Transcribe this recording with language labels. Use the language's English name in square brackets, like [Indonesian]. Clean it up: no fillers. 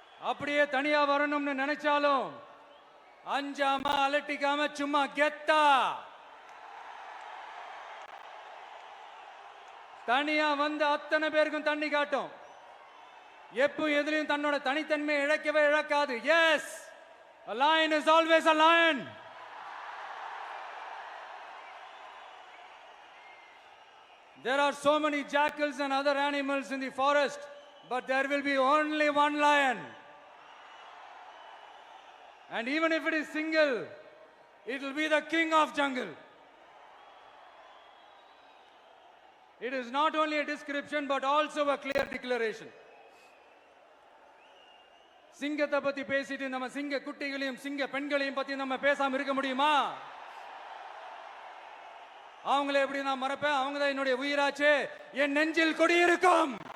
[Tamil] அப்படியே தனியா வரணும்னு நினைச்சாலும் அஞ்சாம அலட்டிக்காம சும்மா கெத்தா தனியா வந்து அத்தனை பேருக்கும் தண்ணி காட்டும். எப்போ எதிலையும் தன்னோட தனித்தன்மையை இழக்கவே இழக்காது. [English] Yes, a lion is always a lion. There are so many jackals and other animals in the forest, but there will be only one lion. And even if it is single, it will be the king of jungle. It is not only a description but also a clear declaration. [Tamil] சிங்கத்தை பத்தி பேசிட்டு நம்ம சிங்க குட்டிகளையும் சிங்க பெண்களையும் பத்தி நம்ம பேசாம இருக்க முடியுமா? அவங்கள எப்படி நான் மறப்பேன்? அவங்க தான் என்னுடைய உயிராச்சு, என் நெஞ்சில் குடியிருக்கும்.